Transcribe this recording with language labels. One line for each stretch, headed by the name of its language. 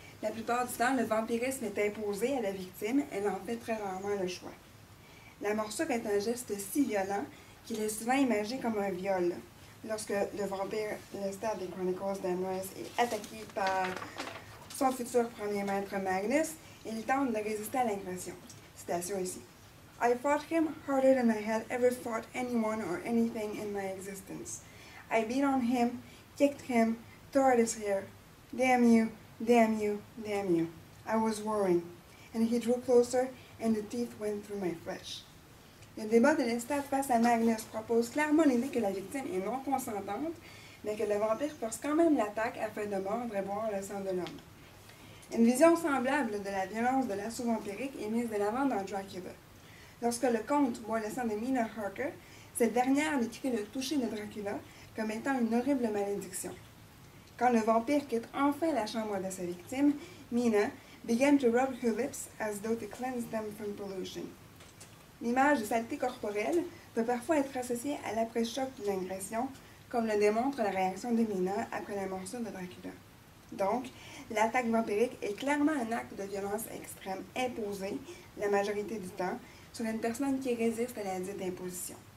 French: La plupart du temps, le vampirisme est imposé à la victime, elle en fait très rarement le choix. La morsure est un geste si violent qu'il est souvent imagé comme un viol. Lorsque le vampire Lestat des Chronicles d'Amherst est attaqué par son futur premier maître Magnus, il tente de résister à l'agression. Citation ici.
English: I fought him harder than I had ever fought anyone or anything in my existence. I beat on him, kicked him, tore at his hair. Damn you, damn you, damn you. I was roaring, and he drew closer, and the teeth went through my flesh.
French: Le débat de Lestat face à Magnus propose clairement l'idée que la victime est non consentante, mais que le vampire force quand même l'attaque afin de mordre et boire le sang de l'homme. Une vision semblable de la violence de l'assaut vampirique est mise de l'avant dans Dracula. Lorsque le comte boit le sang de Mina Harker, cette dernière décrit le toucher de Dracula comme étant une horrible malédiction. Quand le vampire quitte enfin la chambre de sa victime,
English: Mina began to rub her lips as though to cleanse them from pollution.
French: L'image de saleté corporelle peut parfois être associée à l'après-choc d'une agression, comme le démontre la réaction de Mina après la morsure de Dracula. Donc, l'attaque vampirique est clairement un acte de violence extrême imposé, la majorité du temps, sur une personne qui résiste à la dite imposition.